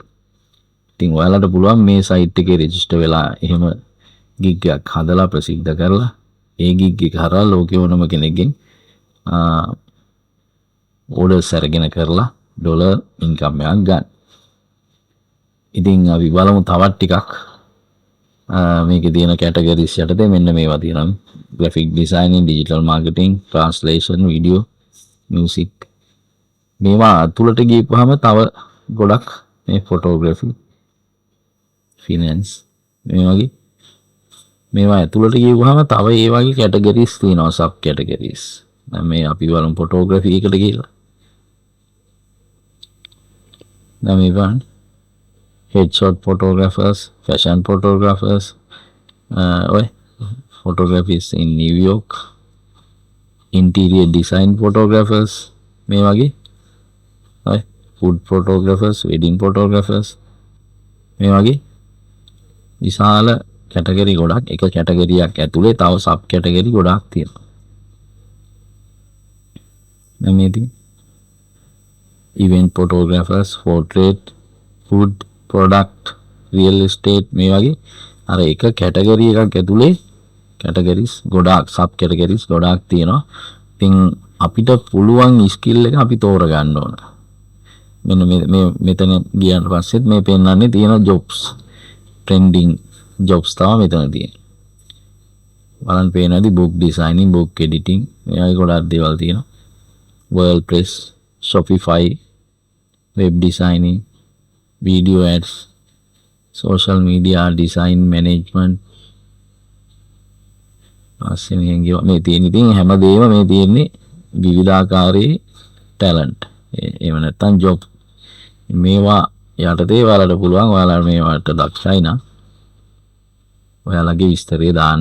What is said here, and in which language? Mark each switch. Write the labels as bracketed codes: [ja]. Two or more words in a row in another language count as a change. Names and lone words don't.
[si] ඉතින් ඔයාලට පුළුවන් මේ සයිට් එකේ රෙජිස්ටර් වෙලා එහෙම ගිග් එකක් හදලා ප්‍රසිද්ධ කරලා ඒ ගිග් එක හරහා ලෝකේ ඕනම කෙනෙක්ගෙන් ඕඩර්ස් අරගෙන කරලා [en] dollar income [si] එකක් ගන්න. ඉතින් අපි බලමු තවත් ටිකක් මේකේ තියෙන කැටගරිස් යටතේ මෙන්න මේවා තියෙනවා. [en] graphic designing, digital marketing, translation, video, music. [si] මේවා අතුලට ගියපුවාම තව ගොඩක් මේ [en] photography, finance [si] මේ වගේ මේවා ඇතුළට ගියපුවාම තව ඒ වගේ කැටගරිස් තියෙනවා, [en] sub categories. [si] දැන් මේ අපි බලමු [en] photography [si] එකට ගිහලා. දැන් මේ බලන්න [en] headshot photographers, fashion photographers, photographers in New York, interior design photographers, [si] මේ වගේ [en] food photographers, wedding photographers, [si] මේ වගේ විශාල කැටගරි ගොඩක්. එක කැටගරියක් ඇතුලේ තව [en] sub category [si] ගොඩක් තියෙනවා. දැන් මේ තියෙන [en] event photographers, portrait, food, product, real estate, [si] මේ වගේ අර එක කැටගරි එකක් ඇතුලේ කැටගරිස් ගොඩක්, [en] sub categories [si] ගොඩක් තියෙනවා. ඉතින් අපිට පුළුවන් ස්කිල් එක අපි තෝරගන්න ඕන. මෙන්න මෙතන ගියාට පස්සෙත් මේ පෙන්නන්නේ තියෙන jobs, [en] trending jobs [si] තමයි මෙතන තියෙන්නේ. බලන්න පේනවාද [en] book designing, book editing, [si] මේ වගේ ගොඩක් දේවල් තියෙනවා. [en] WordPress, Shopify, web designing, video ads, social media design management. [si] ආසෙනියෙන් ගියා මේ තියෙන ඉතින් හැමදේම මේ තියෙන්නේ විවිධාකාරයේ ටැලන්ට්. එහෙම නැත්නම් ජොබ්. මේවා යටතේ ඔයාලට පුළුවන් ඔයාලා මේවට දක්ෂයි නම් ඔයාලගේ විස්තරය දාන්න.